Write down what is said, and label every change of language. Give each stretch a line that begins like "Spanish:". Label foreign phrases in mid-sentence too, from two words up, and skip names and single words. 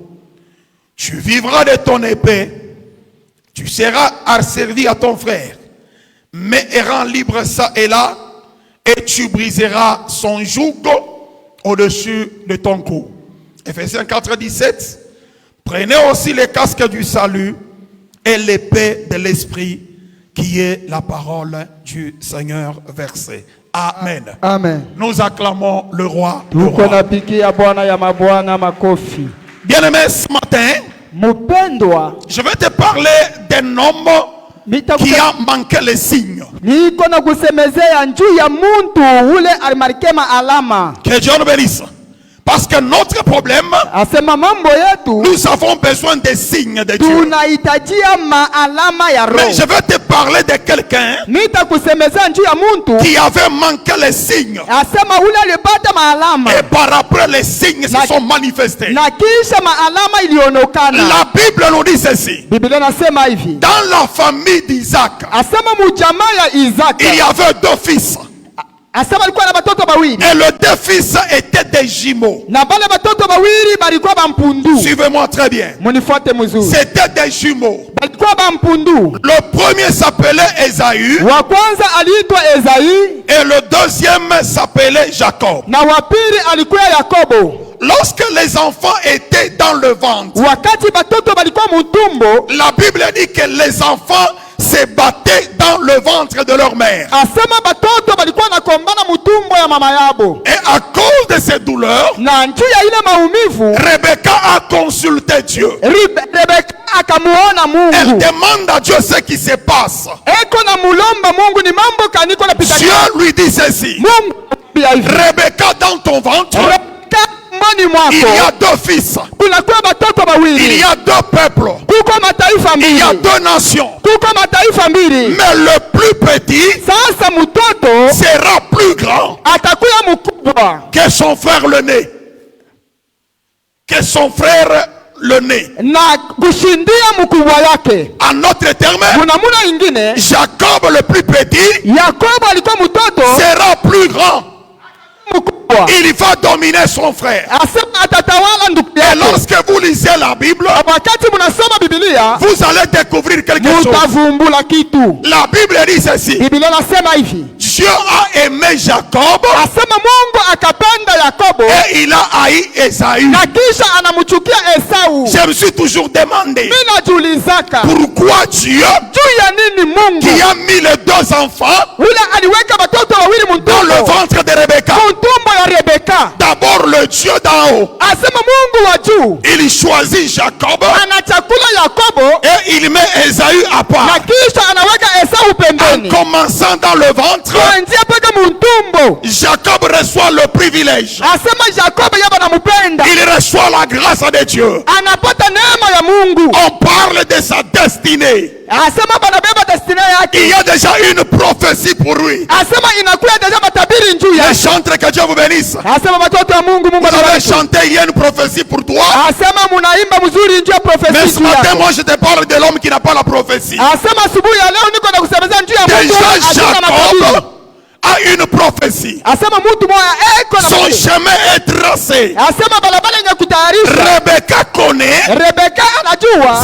French: Tu vivras de ton épée, tu seras asservi à ton frère, mais errant libre ça et là, et tu briseras son joug au-dessus de ton cou. Ephésiens 4, 17. Prenez aussi les casques du salut et l'épée de l'esprit qui est la parole du Seigneur versée. Amen. Amen. Nous acclamons le roi.
Swahili: Tuko napikia Bwana ya mabwana makofi.
French: Bien-aimé, ce matin,
Swahili: Mupendwa,
French: je vais te parler d'un homme qui a manqué les signes.
Swahili: niko na kusemezea njuu ya muntu ule alimarike maalama.
French: Que Dieu nous bénisse. Parce que notre problème,
Swahili: Asema mambo yetu
French: nous avons besoin des signes de Dieu.
Swahili: tunahitajia maalama ya
French: Mais
Swahili: roho.
French: je vais te parler de quelqu'un
Swahili: Nitakusemeza njuu ya muntu
French: qui avait manqué les signes.
Swahili: asema ule alipata maalama
French: Et par après, les signes se sont manifestés.
Swahili: na kisha maalama ilionekana.
French: La Bible nous dit ceci.
Swahili: Biblia nasema hivi,
French: Dans la famille d'Isaac,
Swahili: asema mujamaa ya Isaka
French: il y avait 2 fils.
Swahili: asema alikuwa na batoto bawili
French: Et les 2 fils étaient des jumeaux.
Swahili: na bale batoto bawili balikuwa bampundu.
French: Suivez-moi très bien.
Swahili: Munifuate mzuri,
French: C'était des jumeaux.
Swahili: balikuwa bampundu.
French: Le premier s'appelait Ésaü
Swahili: Wa kwanza aliitwa Ezai
French: et le deuxième s'appelait Jacob.
Swahili: na wa pili alikuwa Yakobo.
French: Lorsque les enfants étaient dans le ventre,
Swahili: Wakati batoto balikuwa mutumbo,
French: la Bible dit que les enfants se battaient dans le ventre de leur mère.
Swahili: asema batoto balikuwa nakombana mutumbo ya mama yabo,
French: Et à cause de ces douleurs,
Swahili: na njuu ya ile maumivu
French: Rebecca a consulté Dieu.
Swahili: Rebeka akamuona
French: Elle
Swahili: Mungu,
French: demande à Dieu ce qui se passe.
Swahili: eko na mulomba Mungu ni mambo kaniko napita.
French: Dieu lui dit ceci.
Swahili: Mungu anamwambia hivi,
French: Rebecca, dans ton ventre,
Swahili: Rebeka mboni
French: il y
Swahili: mwako
French: a 2 fils.
Swahili: kunakuwa batoto
French: Il
Swahili: bawili,
French: y a 2 peuples.
Swahili: kuko mataifa
French: Il y a
Swahili: mbili,
French: 2 nations.
Swahili: kuko mataifa mbili.
French: Mais le plus petit
Swahili: Sasa mtoto
French: sera plus grand
Swahili: atakuwa mkubwa
French: que son frère le né. Que son frère le né.
Swahili: na kushindia mkubwa yake.
French: En autre terme,
Swahili: Munamuna ingine,
French: Jacob le plus petit
Swahili: Yakobo alikuwa mtoto
French: sera plus grand.
Swahili: mkubwa,
French: Il va dominer son frère.
Swahili: asema atatawala ndugu
French: Et
Swahili: yake.
French: lorsque vous lisez la Bible,
Swahili: Wakati munasoma Biblia
French: vous allez découvrir quelque chose.
Swahili: mutavumbula kitu.
French: La Bible dit ceci.
Swahili: Biblia nasema hivi,
French: Dieu a aimé Jacob
Swahili: asema Mungu akapenda Yakobo
French: et il a haï Ésaü.
Swahili: na kisha anamchukia Esau.
French: Je me suis toujours demandé
Swahili: Mimi najiulizaka
French: pourquoi Dieu
Swahili: juu ya nini Mungu
French: qui a mis les 2 enfants
Swahili: ule aliweka watoto wawili
French: dans le
Swahili: mtumbo
French: ventre de Rebecca.
Swahili: mtumbo ya Rebeka.
French: D'abord le Dieu d'en haut,
Swahili: Asema Mungu wa juu
French: il choisit Jacob
Swahili: anachakula Yakobo
French: et il met Ésaü à
Swahili: na
French: part.
Swahili: kisha anaweka Esau
French: En
Swahili: pembeni.
French: commençant dans le ventre,
Swahili: Kuanzia paka mtumbo,
French: Jacob reçoit le privilège.
Swahili: asema Yakobo yeye anamupenda,
French: Il reçoit la grâce de Dieu.
Swahili: anapata neema ya Mungu.
French: On parle de sa destinée.
Swahili: Asema banabeba destiny
French: Il y
Swahili: yake,
French: a déjà une prophétie pour lui.
Swahili: asema inakuya deja matabiri njuu
French: Les
Swahili: yake.
French: chantres, que Dieu vous bénisse.
Swahili: Asema watoto wa Mungu, Mungu
French: Vous avez
Swahili: anabariki.
French: chanté, il y a une prophétie pour toi.
Swahili: Asema munaimba mzuri njuu ya
French: Mais
Swahili: profesi
French: ce
Swahili: juu
French: matin,
Swahili: yako.
French: moi, je te parle de l'homme qui n'a pas la prophétie.
Swahili: Asema asubuhi ya leo niko na kusemezea njuu ya mtu
French: Déjà,
Swahili: asina matabiri.
French: Jacob a une prophétie.
Swahili: Asema mtu moya eko na
French: Son
Swahili: matabiri.
French: chemin est tracé.
Swahili: Asema barabara yenye kutayarisha.
French: Rebecca connaît
Swahili: Rebeka anajua